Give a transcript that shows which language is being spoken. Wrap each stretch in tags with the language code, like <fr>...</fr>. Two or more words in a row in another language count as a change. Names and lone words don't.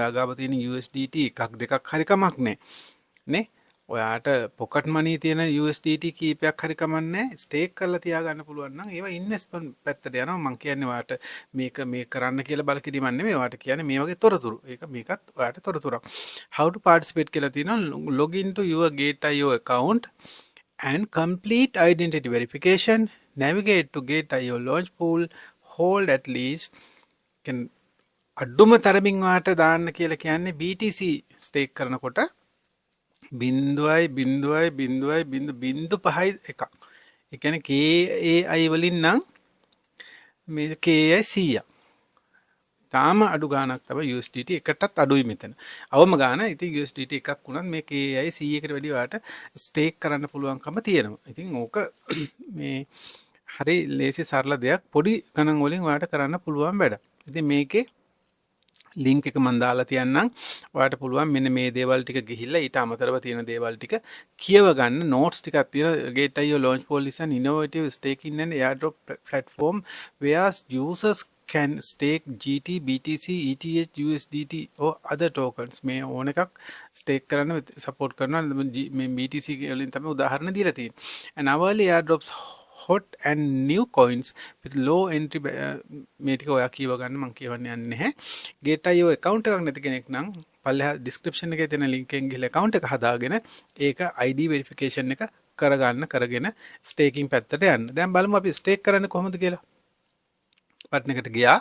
<si>ඔයා ගාව තියෙන USDT එකක් දෙකක් හරි කමක් නැහැ. නේ? ඔයාට</si> <en>pocket money</en> <si>තියෙන USDT කීපයක් හරි කමක් නැහැ. stake කරලා තියාගන්න පුළුවන් නම් ඒවා investment පැත්තට යනවා. මම කියන්නේ ඔයාට මේක කරන්න කියලා බල කිරීමක් නෙමෙයි. ඔයාට කියන්නේ මේ වගේ තොරතුරු. මේකත් ඔයාට තොරතුරක්.</si> <en>How to participate</en> <si>කියලා තියෙනවා.</si> <en>Log into your gate.io account and complete identity verification. Navigate to gate.io launch pool. Hold at least</en> <si>අඩුම තරමින් ඔයාට දාන්න කියලා කියන්නේ BTC stake කරනකොට 0.0.0.05 එකක්. ඒ කියන්නේ KAI වලින් නම් මේ KAI 100ක්. තාම අඩු ගාණක් තමයි USDT එකටත් අඩුයි මෙතන. අවම ගාණ ඉතින් USDT එකක් වුණත් මේ KAI 100කට වැඩි ඔයාලට ස්ටේක් කරන්න පුළුවන්කම තියෙනවා. ඉතින් ඕක මේ හරි ලේසි සරල දෙයක්. පොඩි ගණන් වලින් ඔයාලට කරන්න පුළුවන් වැඩ. ඉතින් මේකේ link එක මම දාලා තියන්නම්. ඔයාලට පුළුවන් මෙන්න මේ දේවල් ටික ගිහිල්ලා ඊට අමතරව තියෙන දේවල් ටික කියව ගන්න. notes ටිකක් තියෙන</si> <en>gate.io launch pool is an innovative staking and airdrop platform where users can stake GT, BTC, ETH, USDT or other tokens.</en> <si>මේ ඕන එකක් stake කරන්න support කරනවා. මේ BTC වලින් තමයි උදාහරණ දීලා තියෙන්නේ.</si> <en>And hourly airdrops hot and new coins with low entry</en> <si>මේ ටික ඔයා කියව ගන්න මම කියවන්න යන්නේ නැහැ. Gate.io account එකක් නැති කෙනෙක් නම් පල්ලෙහා description එකේ තියෙන link එකෙන් ගිහලා account එක හදාගෙන ඒක</si> <en>ID verification</en> <si>එක කරගෙන staking පැත්තට යන්න. දැන් බලමු අපි stake කරන්නේ කොහොමද කියලා. බටන් එකට ගියා.</si>